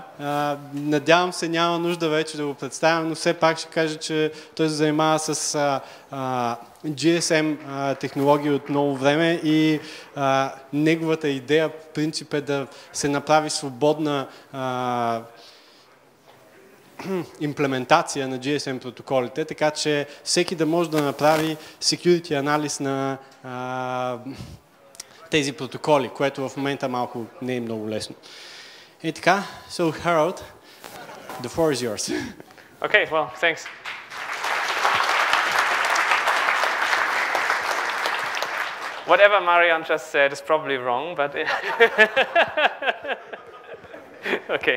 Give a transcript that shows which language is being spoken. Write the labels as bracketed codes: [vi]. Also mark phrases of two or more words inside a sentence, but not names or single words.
[bg] Надявам се, няма нужда вече да го представям, но все пак ще кажа, че той се занимава с GSM технологии от много време и неговата идея, принцип е да се направи свободна имплементация на GSM протоколите, така че всеки да може да направи security анализ на тези протоколи, което в момента малко не е много лесно. И така, [en] so Harald, the floor is yours. Okay, well, thanks. Whatever Marian just said is probably wrong, but okay.